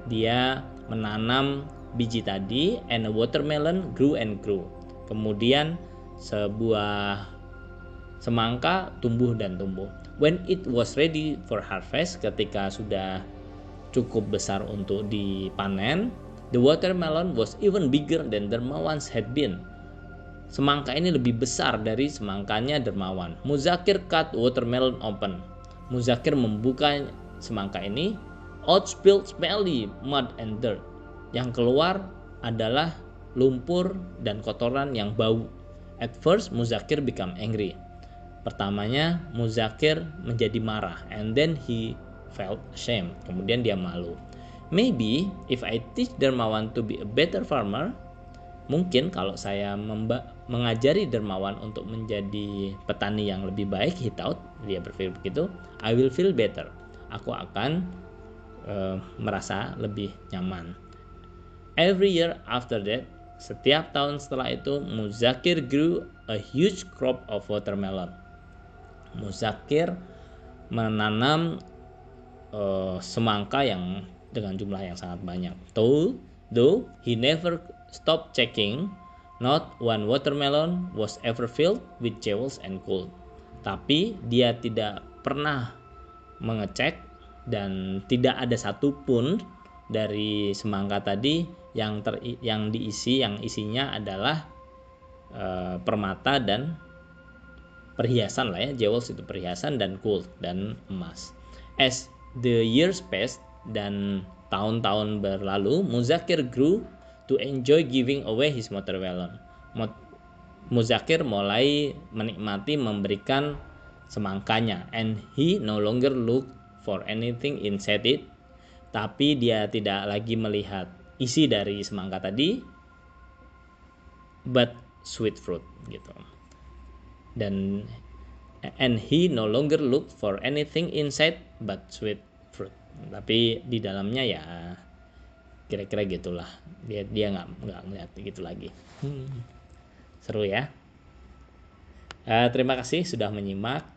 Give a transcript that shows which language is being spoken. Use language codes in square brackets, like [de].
[id] Dia menanam biji tadi, [en] and a watermelon grew and grew. [id] Kemudian sebuah semangka tumbuh dan tumbuh. [en] When it was ready for harvest, [id] ketika sudah cukup besar untuk dipanen, [en] the watermelon was even bigger than Dermawan's had been. [id] Semangka ini lebih besar dari semangkanya Dermawan. [en] Muzakir cut watermelon open. [id] Muzakir membuka semangka ini. [en] Out spilled smelly mud and dirt. [id] Yang keluar adalah lumpur dan kotoran yang bau. [en] At first Muzakir become angry. [id] Pertamanya Muzakir menjadi marah, [en] and then he felt ashamed. [id] Kemudian dia malu. [en] Maybe if I teach Dermawan to be a better farmer, [id] mungkin kalau saya mengajari Dermawan untuk menjadi petani yang lebih baik, [en] he thought, [id] dia berpikir begitu, [en] I will feel better. [id] Aku akan merasa lebih nyaman. [en] Every year after that, [id] setiap tahun setelah itu, [en] Muzakir grew a huge crop of watermelon. [id] Muzakir menanam semangka yang dengan jumlah yang sangat banyak. [en] Though he never stopped checking, not one watermelon was ever filled with jewels and gold. [id] Tapi dia tidak pernah mengecek, dan tidak ada satupun dari semangka tadi yang isinya adalah permata dan perhiasan lah ya. Jewels itu perhiasan, dan gold dan emas. [en] As the years passed, [id] dan tahun-tahun berlalu, [en] Muzakir grew to enjoy giving away his watermelon. [id] Muzakir mulai menikmati memberikan semangkanya, [en] and he no longer looked for anything inside it. [id] Tapi dia tidak lagi melihat isi dari semangka tadi, [en] but sweet fruit [id] gitu. [en] And he no longer looked for anything inside but sweet fruit. [id] Tapi di dalamnya ya kira-kira gitulah. Dia nggak melihat gitu lagi. Seru ya. Terima kasih sudah menyimak.